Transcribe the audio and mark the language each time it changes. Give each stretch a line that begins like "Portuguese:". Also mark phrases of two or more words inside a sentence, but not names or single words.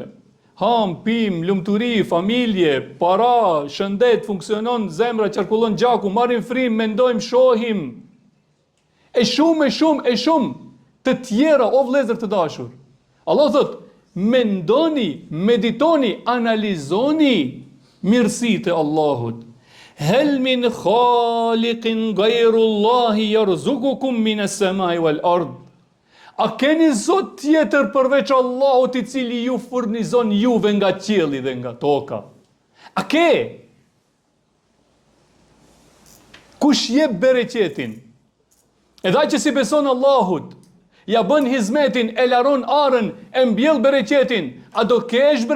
Albanian: Ham, pim, lumturi, familje, para, shëndet, funksionon, zemra, qarkullon gjaku, marrim frim, mendojmë, shohim. E shumë të tjera, o vëllezër të dashur. Allah thot, mendoni, meditoni, analizoni mirësitë e Allahut.
Arabic: هل من خالق غير الله يرزقكم من السماء والأرض.
Albanian: A keni zot tjetër përveç Allahut i cili ju furnizon juve nga qielli dhe nga toka? A ke? Kush jep bereqetin? Edhe ai që si beson Allahut, ja bën hizmetin, e laron arën, e mbjell bereqetin, a do kesh bre?